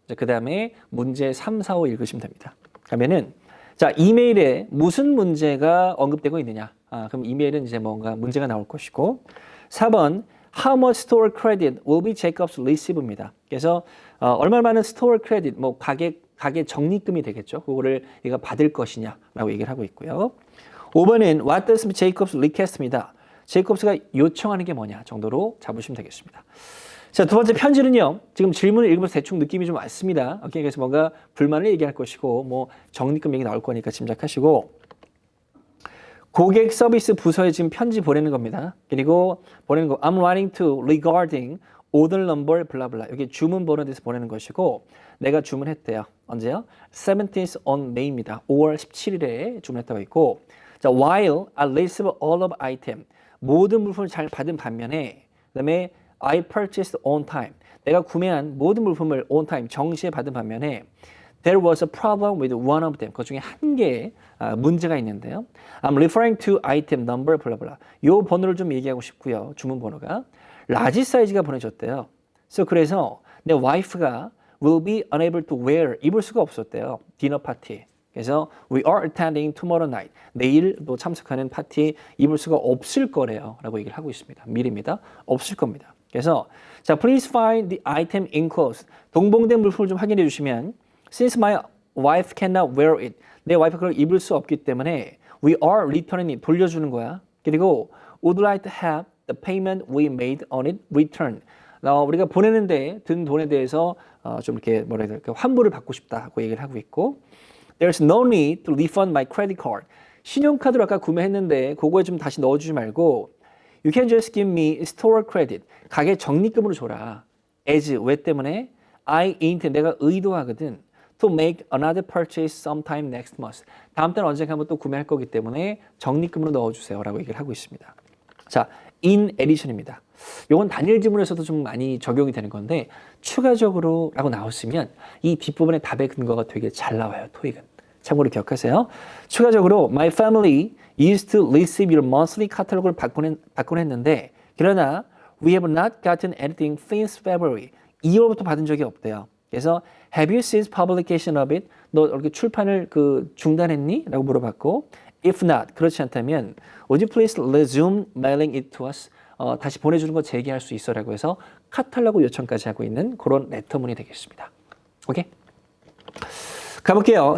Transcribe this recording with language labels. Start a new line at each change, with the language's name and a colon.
Korean: 그 다음에 문제 3, 4, 5 읽으시면 됩니다. 그러면은 자, 이메일에 무슨 문제가 언급되고 있느냐? 그럼 이메일은 이제 뭔가 문제가 나올 것이고 4번
English: How much store credit will be Jacob's receive
Korean: 입니다. 그래서 얼마만한 store credit, 뭐 가게 적립금이 되겠죠. 그거를 얘가 받을 것이냐라고 얘기를 하고 있고요. 5번은
English: What does Jacob's request입니다.
Korean: 제이콥스가 요청하는 게 뭐냐 정도로 잡으시면 되겠습니다. 자, 두 번째 편지는요. 지금 질문을 읽으면서 대충 느낌이 좀 왔습니다. 오케이, 그래서 뭔가 불만을 얘기할 것이고 뭐 적립금 얘기 나올 거니까 짐작하시고. 고객 서비스 부서에 지금 편지 보내는 겁니다. 그리고 보내는 거
English: I'm writing to regarding order number 블라블라.
Korean: 여기 주문 번호에 대해서 보내는 것이고 내가 주문했대요. 언제요?
English: 17th on May입니다.
Korean: 5월 17일에 주문했다고 있고 자,
English: while I receive all of item
Korean: 모든 물품을 잘 받은 반면에 그다음에
English: I purchased on time
Korean: 내가 구매한 모든 물품을
English: on time
Korean: 정시에 받은 반면에
English: There was a problem with one of them.
Korean: 그 중에 한 개의 문제가 있는데요.
English: I'm referring to item number 블라블라.
Korean: 요 번호를 좀 얘기하고 싶고요. 주문 번호가 라지 사이즈가 보내졌대요. 그래서 내 와이프가
English: will be unable to wear
Korean: 입을 수가 없었대요. 디너 파티에.
English: 그래서 we are attending tomorrow night.
Korean: 내일도 참석하는 파티에 입을 수가 없을 거래요. 라고 얘기를 하고 있습니다. 미리입니다. 없을 겁니다.
English: 그래서 자, please find the item enclosed.
Korean: 동봉된 물품을 좀 확인해 주시면
English: Since my wife cannot wear it.
Korean: 내 와이프가 그걸 입을 수 없기 때문에
English: we are returning it.
Korean: 돌려주는 거야.
English: 그리고 would like to have the payment we made on it returned.
Korean: 우리가 보내는데 든 돈에 대해서 좀 이렇게 뭐라 해야 될까 환불을 받고 싶다고 얘기를 하고 있고
English: There's no need to refund my credit card.
Korean: 신용카드로 아까 구매했는데 그거에 좀 다시 넣어주지 말고
English: You can just give me store credit.
Korean: 가게 적립금으로 줘라. As 왜 때문에
English: I intend
Korean: 내가 의도하거든.
English: To make another purchase sometime next month.
Korean: 다음 달에 언젠가 한번 또 구매할 거기 때문에 적립금으로 넣어주세요. 라고 얘기를 하고 있습니다. 자,
English: in addition
Korean: 입니다. 이건 단일 지문에서도 좀 많이 적용이 되는 건데 추가적으로 라고 나왔으면 이 뒷부분의 답의 근거가 되게 잘 나와요. 토익은. 참고로 기억하세요.
English: 추가적으로 My family used to receive your monthly catalog을
Korean: 받곤 했는데 그러나
English: We have not gotten anything since February.
Korean: 2월부터 받은 적이 없대요.
English: 그래서 Have you since publication of it?
Korean: 너 이렇게 출판을 중단했니? 라고 물어봤고
English: If not,
Korean: 그렇지 않다면
English: Would you please resume mailing it to us?
Korean: 다시 보내주는 거 재개할 수 있어 라고 해서 카탈로그 요청까지 하고 있는 그런 레터문이 되겠습니다. 오케이? 가볼게요.